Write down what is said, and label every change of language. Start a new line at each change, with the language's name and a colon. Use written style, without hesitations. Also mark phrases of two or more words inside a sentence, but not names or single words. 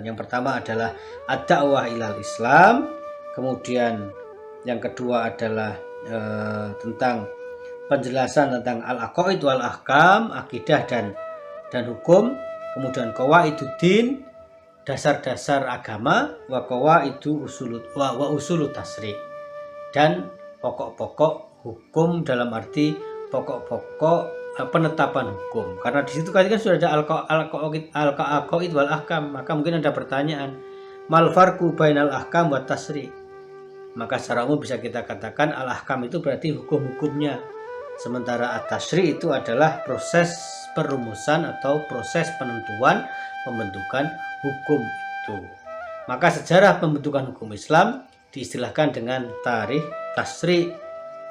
Indonesian: Yang pertama adalah
Arabic: الدعوة إلى الإسلام.
Indonesian: Kemudian yang kedua adalah tentang penjelasan tentang
Arabic: العقائد والأحكام,
Indonesian: akidah dan hukum. Kemudian qawaiduddin, dasar-dasar agama,
Arabic: وقواعد أصول التشريع',
Indonesian: dan pokok-pokok hukum dalam arti pokok-pokok penetapan hukum. Karena di situ kan sudah ada
Arabic: العقائد والأحكام,
Indonesian: maka mungkin ada pertanyaan,
Arabic: ما الفرق بين الأحكام والتشريع'.
Indonesian: Maka secara umum bisa kita katakan al-ahkam itu berarti hukum-hukumnya, sementara at-tasri' itu adalah proses perumusan atau proses penentuan pembentukan hukum itu. Maka sejarah pembentukan hukum Islam diistilahkan dengan
Arabic: تاريخ التشريع'.